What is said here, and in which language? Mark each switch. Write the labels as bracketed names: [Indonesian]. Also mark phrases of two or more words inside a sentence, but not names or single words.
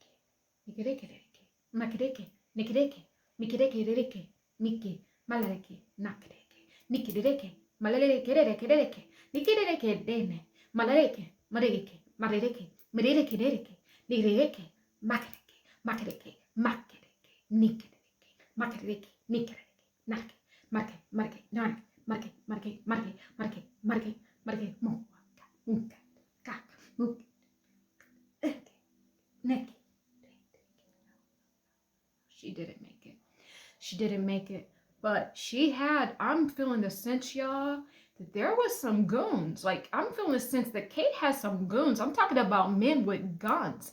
[English] Mikidiki, makidiki, nikidiki, mikidiki, ririki, miki, malariki, nakidiki, nikidiki, malariki, ririki, nikidiki, dene, malariki, maririki, maririki, maririki, ririki, niririki, makidiki, makidiki, makidiki, nikidiki, makidiki, nikidiki, naki, marke, marke, narki, marke, marke, marke, marke, marke, marke, muka, muka, kak, muka, neki. She didn't make it. She didn't make it. But I'm feeling the sense, y'all, that there was some goons. Like, I'm feeling the sense that Kate has some goons. I'm talking about men with guns.